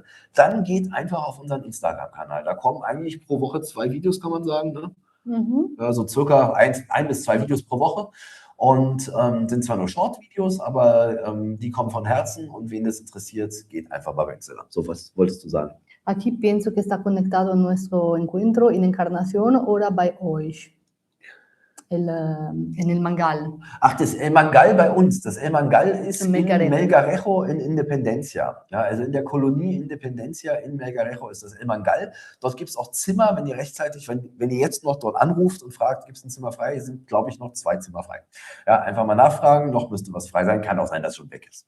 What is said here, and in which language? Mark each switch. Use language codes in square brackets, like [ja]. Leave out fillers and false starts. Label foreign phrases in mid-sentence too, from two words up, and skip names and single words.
[de] Dann geht einfach auf unseren Instagram-Kanal. Da kommen eigentlich pro Woche 2 Videos, kann man sagen. Ne? Mhm. Ja, so circa 1 bis 2 Videos pro Woche. Und sind zwar nur Short-Videos, aber die kommen von Herzen. Und wen das interessiert, geht einfach bei Instagram. So, was wolltest du sagen? [es] Aquí pienso que está conectado a nuestro encuentro en Encarnación [de] oder bei euch. [es] En el Mangal. [de] Ach, das El Mangal bei uns. Das El Mangal ist In in Melgarejo. Melgarejo in Independencia. Ja, also in der Kolonie Independencia in Melgarejo ist das El Mangal. Dort gibt es auch Zimmer, wenn ihr rechtzeitig, wenn ihr jetzt noch dort anruft und fragt, gibt es ein Zimmer frei, sind, glaube ich, noch 2 Zimmer frei. Ja, einfach mal nachfragen, noch müsste was frei sein. Kann auch sein, dass es schon weg ist.